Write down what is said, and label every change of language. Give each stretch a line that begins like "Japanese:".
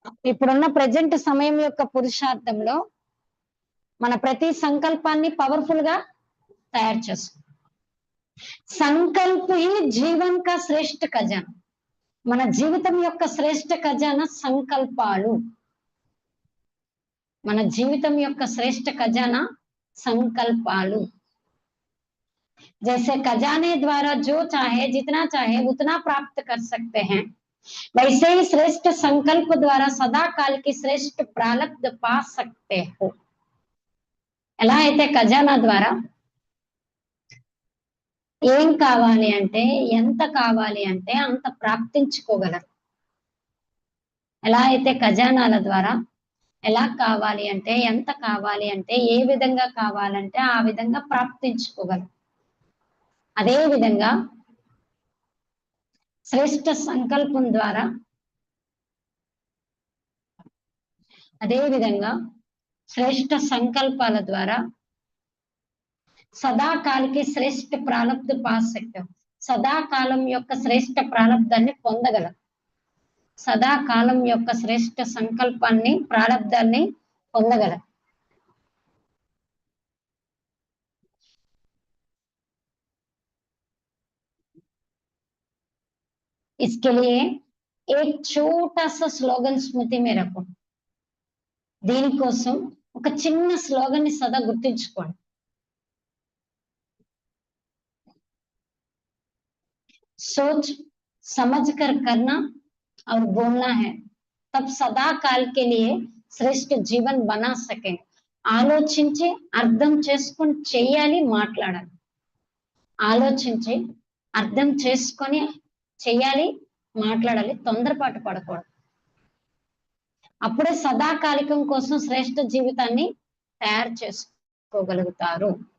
Telugu: ఇప్పుడున్న ప్రజెంట్ సమయం యొక్క పురుషార్థంలో మన ప్రతి సంకల్పాన్ని పవర్ఫుల్ గా తయారు చేసుకోవాలి.
Hindi: సంకల్ప హీ జీవన్ కా శ్రేష్ఠ ఖజానా.
Telugu: మన జీవితం యొక్క శ్రేష్ఠ ఖజానా సంకల్పాలు. మన జీవితం యొక్క శ్రేష్ఠ ఖజానా సంకల్పాలు.
Hindi: जैसे खजाने द्वारा जो चाहे जितना चाहे उतना प्राप्त कर सकते हैं, वैसे ही श्रेष्ठ संकल्प द्वारा सदा काल की श्रेष्ठ प्रारब्ध पा सकते हो.
Telugu: ఎలా అయితే ఖజానా ద్వారా ఏం కావాలి అంటే, ఎంత కావాలి అంటే అంత ప్రాప్తించుకోగలరు. ఎలా అయితే ఖజానాల ద్వారా ఎలా కావాలి అంటే, ఎంత కావాలి అంటే, ఏ విధంగా కావాలంటే ఆ విధంగా ప్రాప్తించుకోగలరు. అదే విధంగా శ్రేష్ఠ సంకల్పం ద్వారా, అదే విధంగా శ్రేష్ఠ సంకల్పాల ద్వారా సదాకాలకి శ్రేష్ఠ ప్రారబ్ధ పాసక్తం, సదాకాలం యొక్క శ్రేష్ఠ ప్రారబ్ధాన్ని పొందగలం. సదాకాలం యొక్క శ్రేష్ఠ సంకల్పాన్ని, ప్రారబ్ధాన్ని పొందగలం.
Hindi: इसके लिए एक छोटा सा स्लोगन स्मृति में रखो.
Telugu: దీనికోసం ఒక చిన్న స్లోగన్ ని సదా గుర్తుంచుకోండి.
Hindi: सोच समझ कर करना और बोलना है, तब सदा काल के लिए శ్రేష్ఠ జీవన్ బనా సకే.
Telugu: ఆలోచించి అర్థం చేసుకొని చెయ్యాలి, మాట్లాడాలి. ఆలోచించి అర్థం చేసుకొని చెయ్యాలి, మాట్లాడాలి. తొందరపాటు పడకూడదు. అప్పుడే సదాకాలికం కోసం శ్రేష్ఠ జీవితాన్ని తయారు చేసుకోగలుగుతారు.